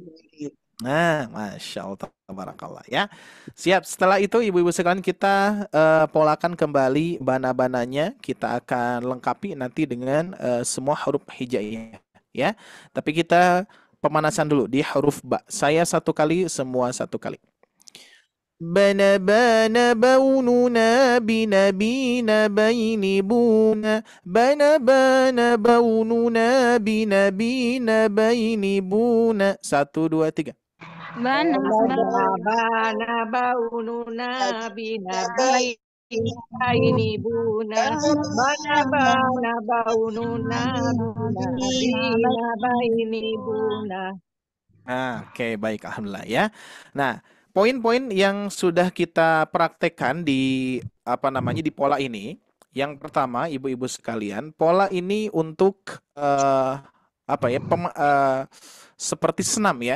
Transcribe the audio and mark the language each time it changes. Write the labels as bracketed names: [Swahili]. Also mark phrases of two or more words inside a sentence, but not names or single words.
[Indonesian] Nah, [Arabic] ما شاء الله، تبارك الله [Indonesian] ya. Siap, setelah itu ibu-ibu sekalian kita polakan kembali bana-bananya. Kita akan lengkapi nanti dengan semua huruf hijaiyah ya. Tapi kita pemanasan dulu di huruf ba. Saya satu kali, semua satu kali. Bana bana baununa binabina baini buna. Bana bana baununa binabina baini buna. 1 2 3. Bana Bana baununa binabi ini buna. Bana baununa ini buna. Oke, baik, alhamdulillah ya. Nah, poin-poin yang sudah kita praktekkan di di pola ini. Yang pertama, ibu-ibu sekalian, pola ini untuk seperti senam ya.